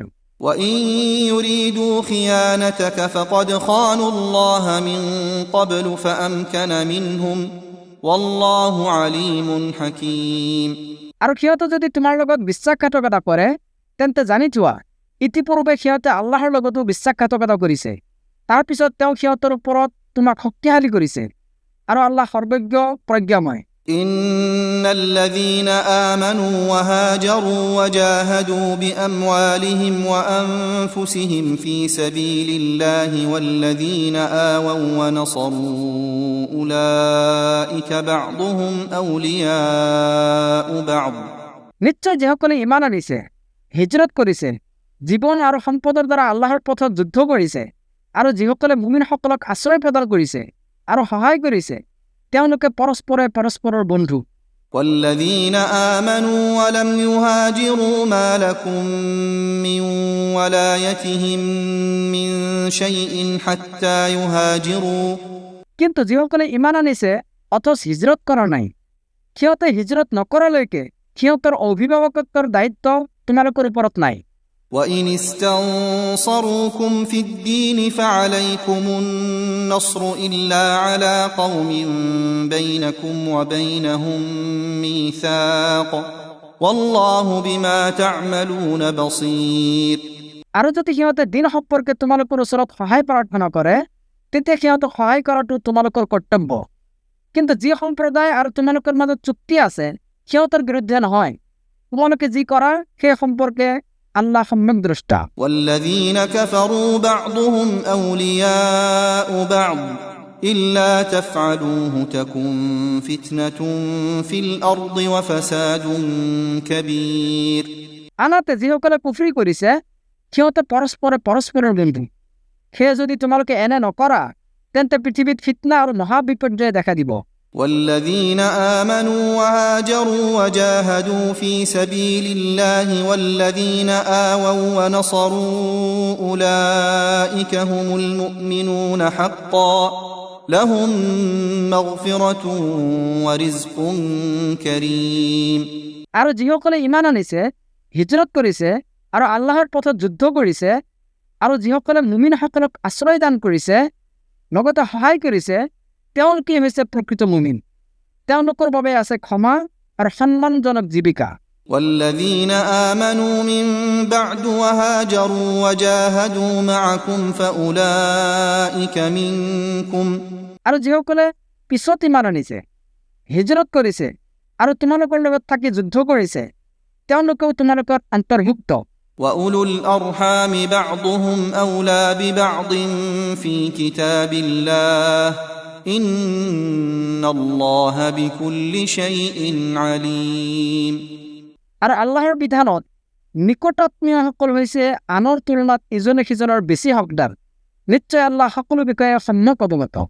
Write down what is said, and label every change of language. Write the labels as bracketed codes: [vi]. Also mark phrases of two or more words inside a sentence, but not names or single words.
[ar] وإن يريدوا خيانتك فقد خانوا الله من قبل فأمكن منهم والله عليم حكيم [as] আৰু সিহঁতে যদি তোমাৰ লগত বিশ্বাসঘাতকতা কৰে তেন্তে জানি থোৱা ইতিপূৰ্বে সিহঁতে আল্লাহৰ লগতো বিশ্বাসঘাতকতা কৰিছে তাৰ পিছত তেওঁ সিহঁতৰ ওপৰত তোমাক শক্তিশালী কৰিছে আৰু আল্লাহ সৰ্বজ্ঞ প্ৰজ্ঞাময় [ar] إن الذين آمنوا وهاجروا وجاهدوا بأموالهم وأنفسهم في سبيل الله والذين آووا ونصروا أولئك بعضهم أولياء بعض [as] নিশ্চয় যিসকলে ইমান আনিছে হিজৰত কৰিছে জীৱন আৰু সম্পদৰ দ্বাৰা আল্লাহৰ পথত যুদ্ধ কৰিছে আৰু যিসকলে মুমিনসকলক আশ্ৰয় প্ৰদান কৰিছে আৰু সহায় কৰিছে তেওঁলোকে পৰস্পৰে পৰস্পৰৰ বন্ধু [ar] والذين آمنوا ولم يهاجروا ما لكم من ولايتهم من شيء حتى يهاجروا [as] কিন্তু যিসকলে ইমান আনিছে অথচ হিজৰত কৰা নাই সিহঁতে হিজৰত নকৰালৈকে সিহঁতৰ অভিভাৱকত্বৰ দায়িত্ব তোমালোকৰ ওপৰত নাই [ar] وإن استنصروكم في الدين فعليكم النصر إلا على قوم بينكم وبينهم ميثاق والله بما تعملون بصير [as] আৰু যদি সিহঁতে দিন সম্পৰ্কে তোমালোকৰ ওচৰত সহায় প্ৰাৰ্থনা কৰে তেতিয়া সিহঁতক সহায় কৰাটো তোমালোকৰ কৰ্তব্য কিন্তু যি সম্প্ৰদায় আৰু তোমালোকৰ মাজত চুক্তি আছে সিহঁতৰ বিৰুদ্ধে নহয় তোমালোকে যি কৰা সেই সম্পৰ্কে আল্লাহ সম্যক দ্ৰষ্টা [ar] والذين كفروا بعضهم أولياء بعض إلا تفعلوه تكن فتنة في الأرض وفساد كبير [as] আনহাতে যিসকলে কুফৰি কৰিছে সিহঁতে পৰস্পৰে পৰস্পৰৰ বন্ধু সেয়ে যদি তোমালোকে এনে নকৰা তেন্তে পৃথিৱীত ফিতনা আৰু মহা বিপৰ্যয় দেখা দিব [ar] والذين آمنوا وهاجروا وجاهدوا في سبيل الله والذين آووا ونصروا أولئك هم المؤمنون حقا لهم مغفرة ورزق كريم [as] আৰু যিসকলে ইমান আনিছে হিজৰত কৰিছে আৰু আল্লাহৰ পথত যুদ্ধ কৰিছে আৰু যিসকলে মুমিনসকলক আশ্ৰয় দান কৰিছে লগতে সহায় কৰিছে তেওঁলোকে হৈছে প্ৰকৃত মুমিন তেওঁলোকৰ বাবে আছে ক্ষমা আৰু সন্মানজনক জীৱিকা [ar] والذين آمنوا من بعد وهاجروا وجاهدوا معكم فأولئك منكم [as] আৰু যিসকলে পিছত ইমান আনিছে হিজৰত কৰিছে আৰু তোমালোকৰ লগত থাকি যুদ্ধ কৰিছে তেওঁলোকেও তোমালোকৰ অন্তৰ্ভুক্ত [ar] وأولو الأرحام بعضهم أولى ببعض في كتاب الله إن الله بكل شيء عليم [as] আৰু আল্লাহৰ বিধানত নিকটাত্মীয়সকল হৈছে আনৰ তুলনাত ইজনে সিজনৰ বেছি হকদাৰ নিশ্চয় আল্লাহ সকলো বিষয়ে সম্যক অৱগত